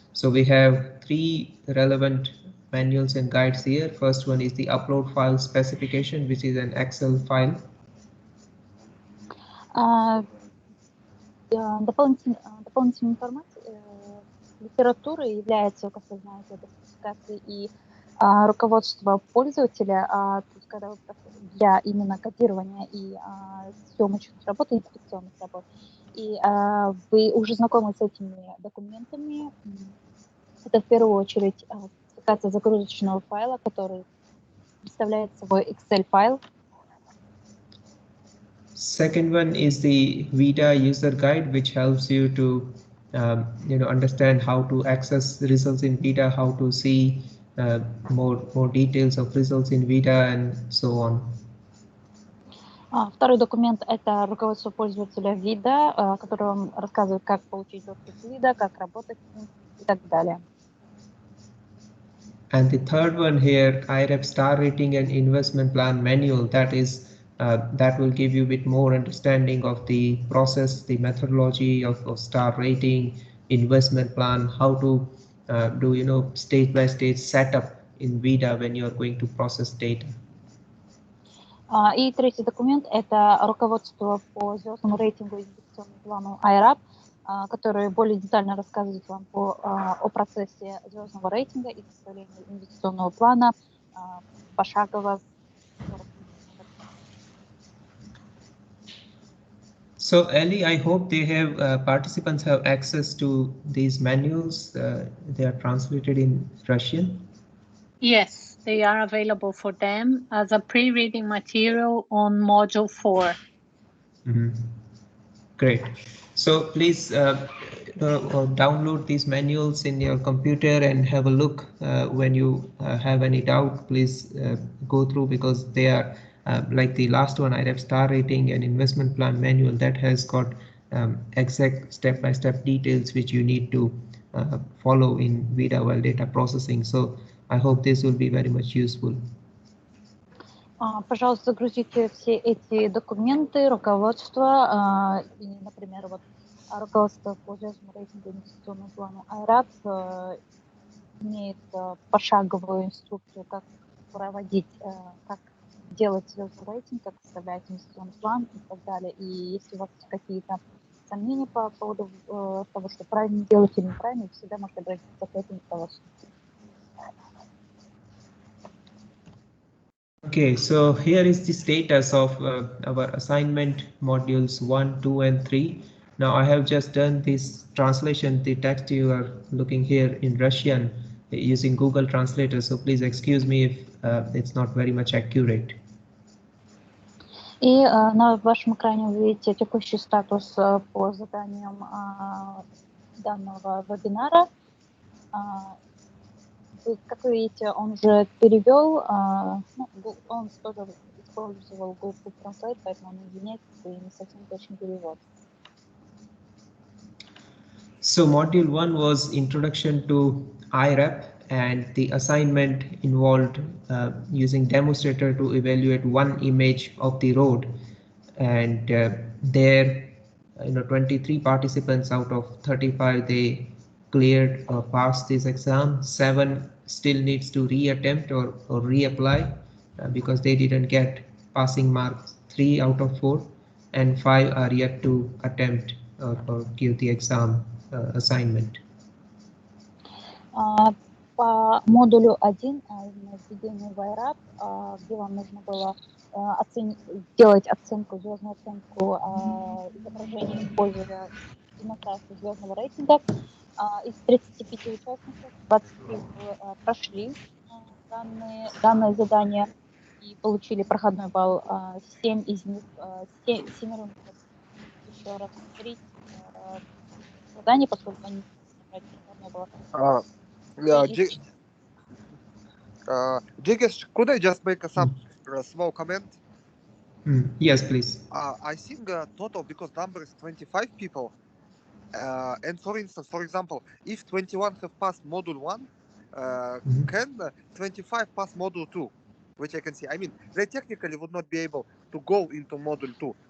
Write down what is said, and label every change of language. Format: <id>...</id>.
<en>So we have 3 relevant manuals and guides here. First one is the upload file specification, which is an Excel file.</en> <ru>Дополнительной информацией, литературой является, как вы знаете, это спецификации и руководство пользователя, то есть когда вы для именно кодирования и съемочных работ, инспекционных работ. И вы уже знакомы с этими документами. Это в первую очередь спецификация загрузочного файла, который представляет собой Excel-файл.</ru> <en>Second one is the ViDA user guide, which helps you to understand how to access the results in ViDA, how to see more details of results in ViDA, and so on.</en> <ru>Второй документ – это руководство пользователя ViDA, который вам рассказывает, как получить доступ к ViDA, как работать с ним и так далее.</ru> <en>And the third one here, iRAP Star Rating and Investment Plan Manual, that will give you a bit more understanding of the process, the methodology of star rating, investment plan, how to do stage by stage setup in ViDA when you are going to process data.</en> <ru>И третий документ – это руководство по звездному рейтингу и инвестиционному плану iRAP, который более детально рассказывает вам о процессе звездного рейтинга и составления инвестиционного плана пошагово.</ru> <en>So Ellie, I hope they have participants have access to these manuals. They are translated in Russian. Yes, they are available for them as a pre-reading material on module 4. Mm-hmm. Great. So please download these manuals in your computer and have a look. When you have any doubt, please go through, because they are like the last one, iRAP Star Rating and Investment Plan Manual, that has got exact step-by-step details which you need to follow in ViDA while data processing. So I hope this will be very much useful.</en> <ru>Пожалуйста, загрузите все эти документы, руководство, и, например, вот руководство по звездному рейтингу и инвестиционному плану iRAP имеет пошаговую инструкцию, как проводить, как делать звездный рейтинг, как составлять инвестиционный план и так далее. И если у вас есть какие-то сомнения по поводу того, что правильно делать или неправильно, вы всегда можете обратиться к этому руководству.</ru> <en>Okay, so here is the status of our assignment modules 1, 2, and 3. Now I have just done this translation. The text you are looking here in Russian using Google Translator. So please excuse me if it's not very much accurate.</en> <ru>И на вашем экране вы видите текущий статус по заданиям данного вебинара. Как вы видите, он уже перевел, он тоже использовал Google Translate, поэтому он извиняется, и не совсем точный перевод.</ru> <en>So module 1 was introduction to iRAP, and the assignment involved using demonstrator to evaluate one image of the road, and there 23 participants out of 35 they cleared or passed this exam. 7 still needs to reattempt or reapply because they didn't get passing marks 3 out of 4, and 5 are yet to attempt or give the exam assignment.</en> <ru>По модулю 1 введение в iRAP, где вам нужно было сделать оценку, звездную оценку изображения, используя демонстрацию звездного рейтинга. Из 35 участников 23 прошли данное задание и получили проходной балл. 7 из них, 7 еще раз повторить задание, поскольку они проходной балл.</ru> <en>Jigesh, could I just make some small comment? Yes, please. I think total, because number is 25 people, and for instance, for example, if 21 have passed module 1, can 25 pass module 2, which I can see. I mean, they technically would not be able to go into module 2.</en>